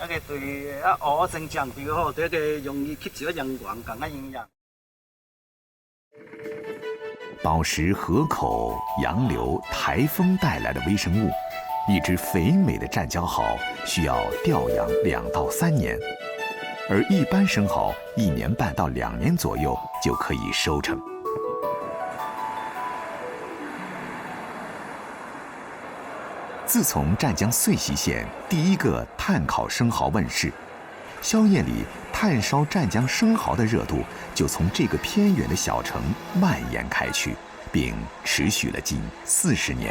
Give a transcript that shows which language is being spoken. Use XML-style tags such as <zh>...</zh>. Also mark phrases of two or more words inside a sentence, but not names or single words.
<zh>一個對鵝性長比較好，對一個容易吸收陽光更加營養。飽食河口、洋流、颱風帶來的微生物，一隻肥美的湛江蠔需要調養2到3年。而一般生蠔1年半到2年左右就可以收成。自从湛江穗溪县第一个炭烤生蚝问世，宵夜里炭烧湛江生蚝的热度就从这个偏远的小城蔓延开去，并持续了近40年。</zh>